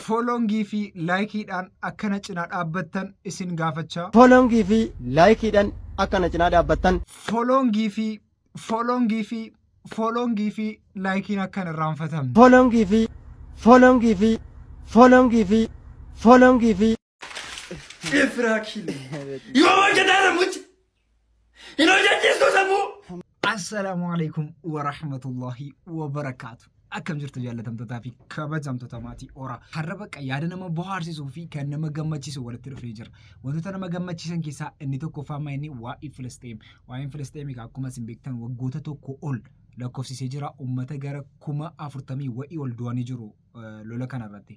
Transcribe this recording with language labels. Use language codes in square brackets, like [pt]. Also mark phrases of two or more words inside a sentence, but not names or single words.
[om] Foolongii fi laayikiidhaan akkana cinaa dhaabbattan isin gaafachaa. Foolongii fi laayikiidhaan akkana cinaa dhaabbattan. Foolongii fi laayikiin akkana irraanfatamne. Foolongii fi. [ar] السلام عليكم ورحمة الله وبركاته. [om] Akkam jirtu jaallatamtootaa fi kabajamtoota maatii Ora. Har'a bakka yaada nama bohaarsisuu fi kan nama gammachiisu walitti dhufee jira. Wantoota nama gammachiisan keessaa inni tokko faamaa inni waa'ee Filisxeem. Waa'een Filisxeem akkuma isin beektan waggoota tokko ol lakkoofsisee jira. Uummata gara 40,000 wa'ii ol du'anii jiru lola kanarratti.